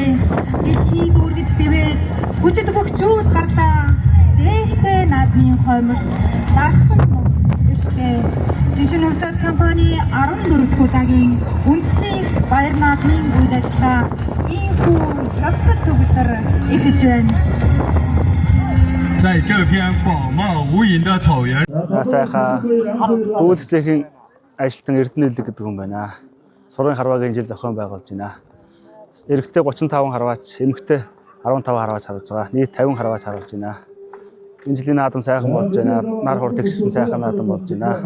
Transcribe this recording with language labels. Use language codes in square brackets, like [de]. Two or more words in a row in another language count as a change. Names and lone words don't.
[mn] Дэлхий дүүргэж дэвээд хүчит бөхчүүд гарлаа. Дээлтэй наадмын хойморт дархан дэвшлээ. Шиншин хувьцаат компани 14 дахь удаагийн үндэсний баяр наадмын үйл ажиллагаа ийхүү ястал төгөлдөр эхэлж байна. [zh] 在这片广袤无垠的草原。 [mn] Сайхан үйлчлэгийн ажилтан Эрдэнэлэг гэдэг хүн байна. Сургын харваагийн жил зохион байгуулж байна. Эрэгтэй 35 харваач, эмэгтэй 15 харваач харж байгаа. Нийт 50 харваач харж байна. Энэ жилийн наадам сайхан болж байна. Нар хур тэгшсэн сайхан наадам болж байна.